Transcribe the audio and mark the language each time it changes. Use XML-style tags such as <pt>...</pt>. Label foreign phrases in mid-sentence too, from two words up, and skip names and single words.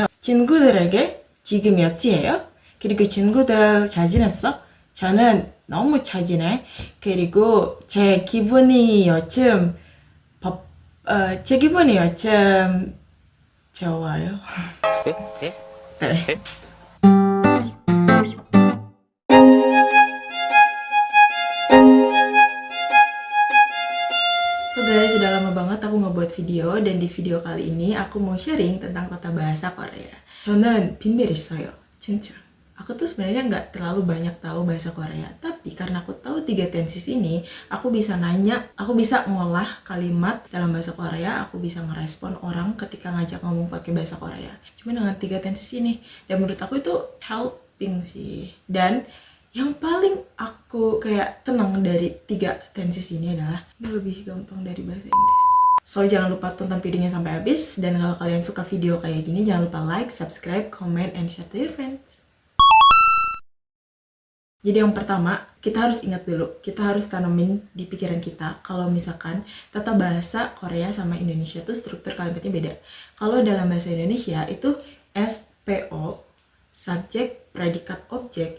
<ko>친구들에게 지금 몇 시예요? 그리고 친구들 잘 지냈어? 저는 너무 잘 지내. 그리고 제 기분이 요즘 좋아요. 네.</ko> <en>So guys,</en> <id>sudah lama banget aku ngebuat video dan di video kali ini aku mau sharing tentang tata bahasa Korea.</id> <ko>저는 비밀 있어요, 진짜.</ko> <id>Aku tuh sebenarnya nggak terlalu banyak tahu bahasa Korea, tapi karena aku tahu 3 tenses ini, aku bisa nanya, aku bisa ngolah kalimat dalam bahasa Korea, aku bisa ngerespon orang ketika ngajak ngomong pakai bahasa Korea. Cuma dengan 3 tenses ini, dan menurut aku itu helping sih. Dan yang paling aku kayak senang dari 3 tenses ini adalah ini lebih gampang dari bahasa Inggris. So, jangan lupa tonton videonya sampai habis. Dan kalau kalian suka video kayak gini, jangan lupa</id> <en>like, subscribe, comment, and share to your friends.</en> <id>Jadi yang pertama, kita harus ingat dulu, kita harus tanamin di pikiran kita kalau misalkan tata bahasa Korea sama Indonesia tuh struktur kalimatnya beda. Kalau dalam bahasa Indonesia itu SPO, subjek, predikat, objek.</id>